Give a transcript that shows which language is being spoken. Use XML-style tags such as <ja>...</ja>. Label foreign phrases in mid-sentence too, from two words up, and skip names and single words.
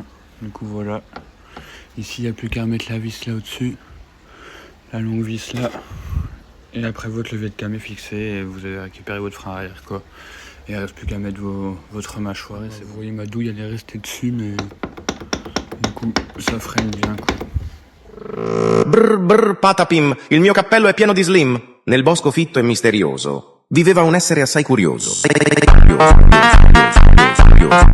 <fr>Du coup voilà, ici il n'y a plus qu'à mettre la vis là au-dessus, la longue vis là, et après votre levier de cam est fixé et vous avez récupéré votre frein arrière quoi. Et il ne reste plus qu'à mettre votre mâchoire. Et vous voyez ma douille elle est restée dessus mais du coup ça freine bien quoi.</fr> <it>Brr brr patapim, il mio cappello è pieno di slim. Nel bosco fitto e misterioso viveva un essere assai curioso.</it>